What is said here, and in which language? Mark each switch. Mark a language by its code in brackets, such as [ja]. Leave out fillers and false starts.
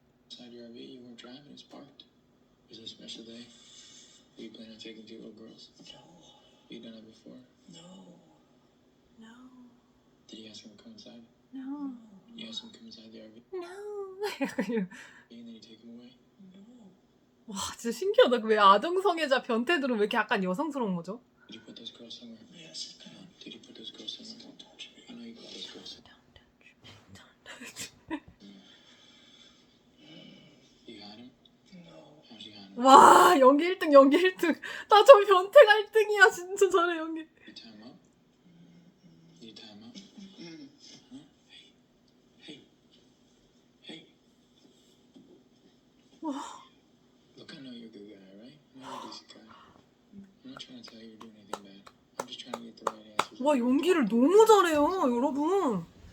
[en] Inside your RV, you weren't driving. It's parked. Was it a special day? Were you planning on taking 2 little girls? No. You done that before? No. Did you ask him to come inside? No. You asked him to come inside the RV? No. And then you take him away? No. [ko] 와, 진짜 신기하다. 왜 아동성애자 변태들은 왜 이렇게 약간 여성스러운 거죠? [en] Did you put those girls somewhere? Yes. Did you put those girls somewhere? Don't touch me. I know you put those girls somewhere. Don't touch me. You got him? No. How'd you got him? [ko] 와, 연기 1등. 나 저 변태가 1등이야. 진짜 잘해, 연기. [en] You tie him up? You tie him up? Huh? Hey. Look, I know you're a good guy, right? I know you're a decent guy. I'm not trying to tell you you're doing anything bad. I'm just trying to get the right answers. [ko] 와, 연기를 너무 잘해요, 여러분.